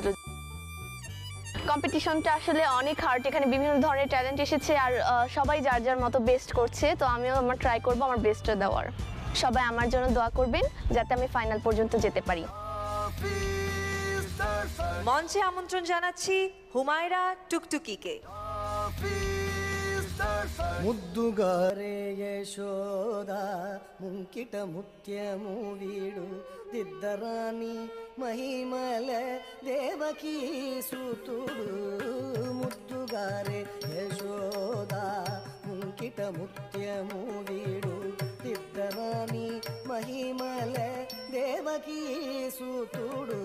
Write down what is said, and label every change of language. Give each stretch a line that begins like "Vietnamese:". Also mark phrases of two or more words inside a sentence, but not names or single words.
Bangla: কম্পিটিশনটা আসলে অনেক হার্ড, এখানে বিভিন্ন ধরনের ট্যালেন্ট এসেছে, আর সবাই যার যার মতো বেস্ট করছে, তো আমিও আমার ট্রাই করবো আমার বেস্টটা দেওয়ার। সবাই আমার জন্য দোয়া করবেন যাতে আমি ফাইনাল পর্যন্ত যেতে পারি। মঞ্চে আমন্ত্রণ জানাচ্ছি হুমায়রা টুকটুকিকে।
Telugu: ముద్దుగారే యశోదా ముంకిట ముత్యము వీడు దిద్దరాని మహిమల దేవకీ సూతుడు. ముద్దుగారే యశోదా ముంకిట ముత్యము వీడు దిద్దరాని మహిమల దేవకీ సూతుడు.